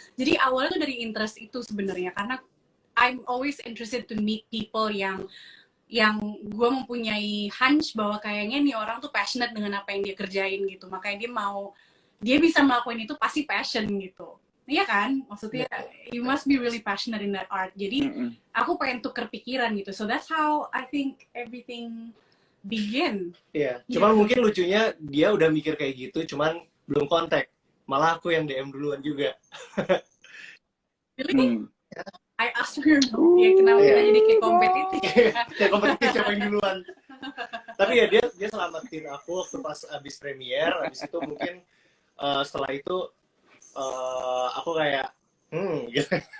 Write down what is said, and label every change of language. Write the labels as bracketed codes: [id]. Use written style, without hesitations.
[id] Jadi awalnya tuh dari interest itu sebenarnya, karena [en] I'm always interested to meet people [id] yang gue mempunyai hunch bahwa kayaknya nih orang tuh passionate dengan apa yang dia kerjain gitu, makanya dia mau dia bisa melakukan itu pasti passion gitu. Iya kan? Maksudnya [en] you must be really passionate in that art. [id] Jadi aku pengen tuker pikiran gitu. [en] So that's how I think everything begin. [id] Iya, cuman mungkin lucunya dia udah mikir kayak gitu, cuman belum kontak. Malah aku yang DM duluan juga. [en] Really? I asked her, [id] ya kenapa kita jadi kayak kompetitif? Kayak kompetitif siapa yang duluan. Tapi ya dia selamatin aku waktu pas abis premier, abis itu mungkin setelah itu aku kayak gitu.